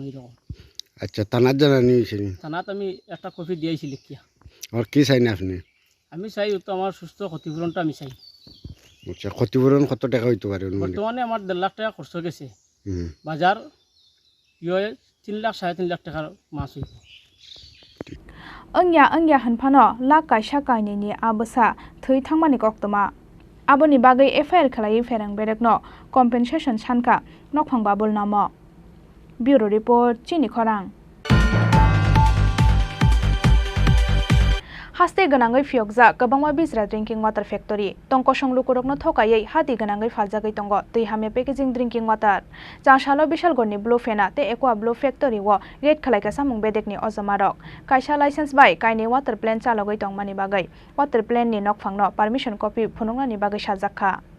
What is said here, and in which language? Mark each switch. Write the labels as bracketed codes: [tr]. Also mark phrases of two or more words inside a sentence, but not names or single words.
[bn] আচ্ছা, থানার জানানি হয়েছে নি? থানাত আমি একটা কপি দিয়েছি লিখিয়া। আর কি চাই না আপনি? আমি চাই তো আমার সুস্থ ক্ষতিপূরণটা আমি চাই। আচ্ছা, ক্ষতিপূরণ কত টাকা হইতে পারে? বর্তমানে আমার 1.5 লাখ টাকা খরচ গেছে, বাজার ইয়ে 3 লাখ 3.5 লাখ টাকার মাছ হইব। [trp] अंग्या हनफानो ला कायसा कायनि आबसा थै थांमानि कक्तमा आबोनि बागै एफआईआर खालायै फेरें बेरेकनो कम्पेनसेसन सानका नखफां बाबुल नामो। [en] bureau report [trp] चिनि खरां। हास्ते गनांगै फियकजा गोबांमा बिजरा [en] drinking water [trp] फेक्टरी टंकसं लुकुरकनो थकायै हाति गनांगै फालजागै दंग दै हामे पैकेजिं [en] drinking water [trp] जाशालो बिशालगड़नि ब्लू फेना ते एक्वा ब्लू फेक्टरी वो रेड खालायका सामुं बेदेकनि अजमारक कायसा लाइसेंस बाय कायनि [en] water plan [trp] चालगै दंमानि बागै [en] water plan [trp] नकफांनो पारमिशन कपि फुनुंनानि बागै साजाखा